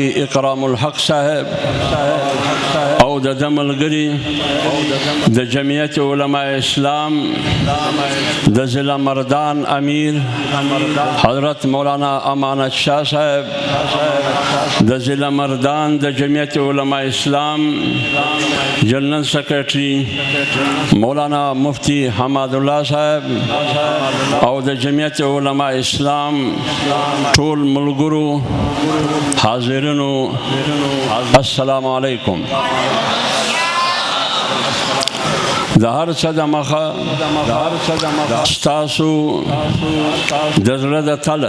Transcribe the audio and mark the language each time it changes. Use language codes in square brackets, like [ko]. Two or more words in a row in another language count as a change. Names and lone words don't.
[ps] اکرام الحق صاحب او د ملګري د جمعیت علماء اسلام د ضلع مردان امیر حضرت مولانا امانت شاہ صاحب د ضلع مردان د جمعیت علماء اسلام جنرل سیکرٹری مولانا مفتی حماد اللہ صاحب او د جمعیت علماء اسلام ټول ملګرو حاضرینو السلام علیکم. د هر څه د مخه ستاسو د زړه د تله